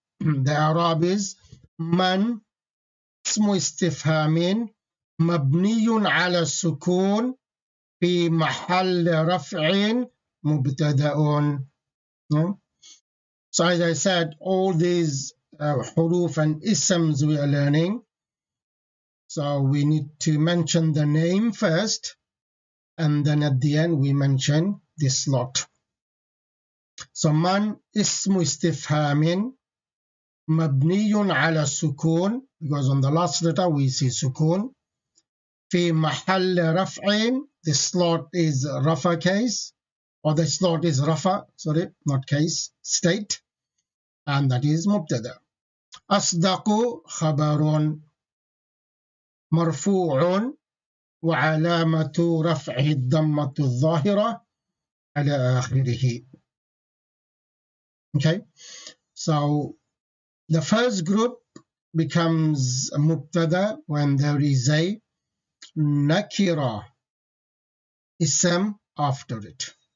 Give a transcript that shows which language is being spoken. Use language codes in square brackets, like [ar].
[en] The i'rab is man [ar] اسم استفهام مبني على السكون في محل رفع مبتدأ. [en] So as I said, all these huruf and isms we are learning. So we need to mention the name first, and then at the end we mention the slot. So man [ar] اسم استفهام مبني على السكون, [en] because on the last letter we see sukun. [ar] في محل رفع, [en] the slot is rafa case, or the slot is rafa, sorry, not case, state, and that is mubtada. [ar] أصدق خبر مرفوع وعلامة رفعه الضمة الظاهرة على آخره. [en] Okay, so the first group becomes mubtada when there is a nakira ism after it.